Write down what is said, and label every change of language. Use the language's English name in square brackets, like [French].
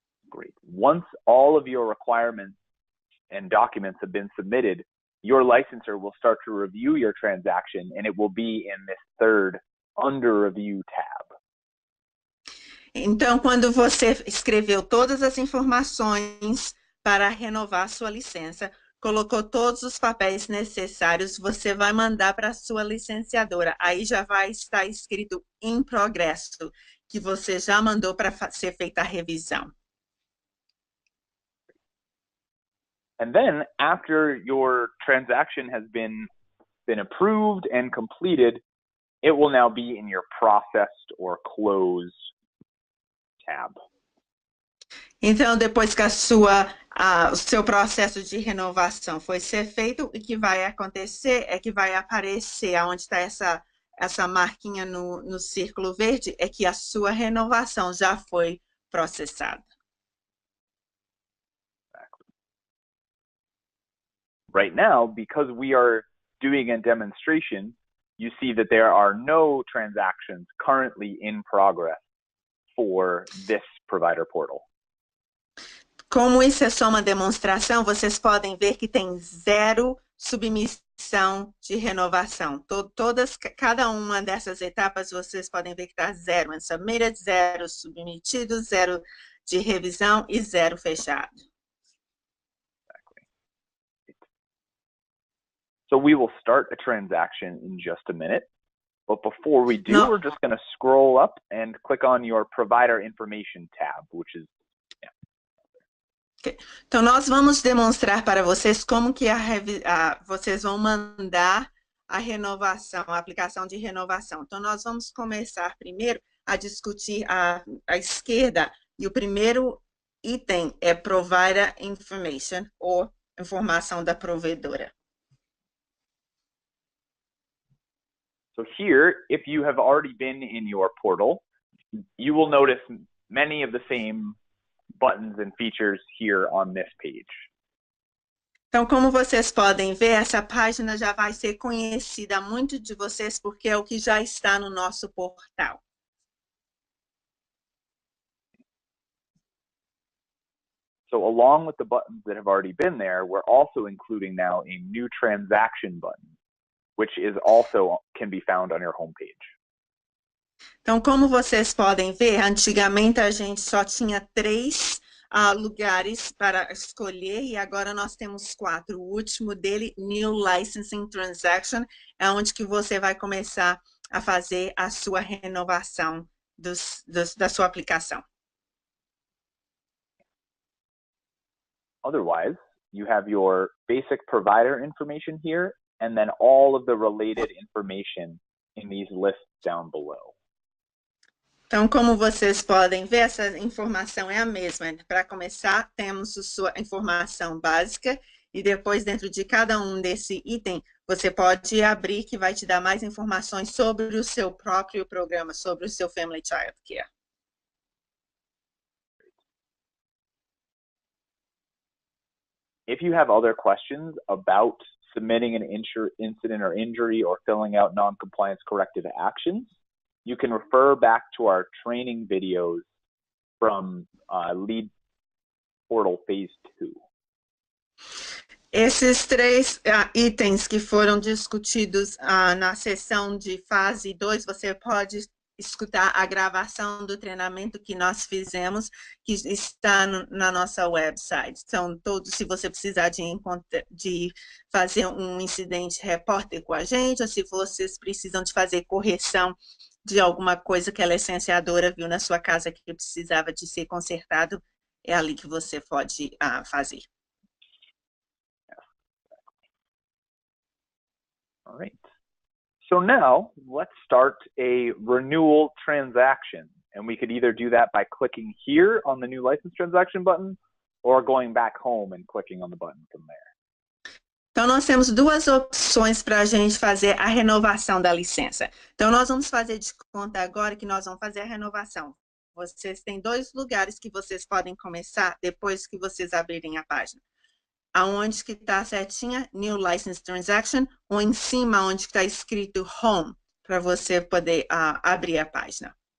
[English] Great. Once all of your requirements and documents have been submitted, your licensor will start to review your transaction, and it will be in this third under review tab. [Portuguese] Então, quando você escreveu todas as informações para renovar sua licença, colocou todos os papéis necessários, você vai mandar para a sua licenciadora. Aí já vai estar escrito em progresso, que você já mandou para ser feita a revisão. [English] And then after your transaction has been approved and completed, it will now be in your processed or closed tab. [Portuguese] Então, depois que o seu processo de renovação foi ser feito, o que vai acontecer é que vai aparecer onde está essa marquinha no círculo verde, é que a sua renovação já foi processada. [English] Right now, because we are doing a demonstration, you see that there are no transactions currently in progress for this provider portal. [Portuguese] Como isso é só uma demonstração, vocês podem ver que tem 0 submissão de renovação. Cada uma dessas etapas, vocês podem ver que está 0 submitted, 0 submetido, 0 de revisão e 0 fechado. [English] Exactly. So we will start a transaction in just a minute. But before we do, we're just going to scroll up and click on your provider information tab, which is [Portuguese] Então, nós vamos demonstrar para vocês como que vocês vão mandar a renovação, a aplicação de renovação. Então, nós vamos começar primeiro a discutir à esquerda, e o primeiro item é Provider Information, ou informação da provedora. [English] So here, if you have already been in your portal, you will notice many of the same buttons and features here on this page. [Portuguese] Então, como vocês podem ver, essa página já vai ser conhecida a muitos de vocês, porque é o que já está no nosso portal. [English] So along with the buttons that have already been there, we're also including now a new transaction button, which is also can be found on your homepage. [Portuguese] Então, como vocês podem ver, antigamente a gente só tinha 3 lugares para escolher, e agora nós temos 4. O último dele, New Licensing Transaction, é onde que você vai começar a fazer a sua renovação da sua aplicação. [English] Otherwise, you have your basic provider information here, and then all of the related information in these lists down below. [Portuguese] Então, como vocês podem ver, essa informação é a mesma. Para começar, temos a sua informação básica, e depois, dentro de cada um desse item, você pode abrir, que vai te dar mais informações sobre o seu próprio programa, sobre o seu Family Child Care. [English] If you have other questions about submitting an incident or injury or filling out non-compliance corrective actions, you can refer back to our training videos from Lead Portal Phase 2. [Portuguese] Esses 3 itens que foram discutidos na sessão de fase 2, você pode escutar a gravação do treinamento que nós fizemos, que está na nossa website. Então, se você precisar de fazer um incidente repórter com a gente, ou se vocês precisam de fazer correção de alguma coisa que a licenciadora viu na sua casa que precisava de ser consertado, é ali que você pode fazer. [English] All right. So now let's start a renewal transaction. And we could either do that by clicking here on the new license transaction button or going back home and clicking on the button from there. [Portuguese] Então, nós temos 2 opções para a gente fazer a renovação da licença. Então, nós vamos fazer de conta agora que nós vamos fazer a renovação. Vocês têm 2 lugares que vocês podem começar depois que vocês abrirem a página. Aonde que está a setinha, New License Transaction, ou em cima onde está escrito Home, para você poder abrir a página.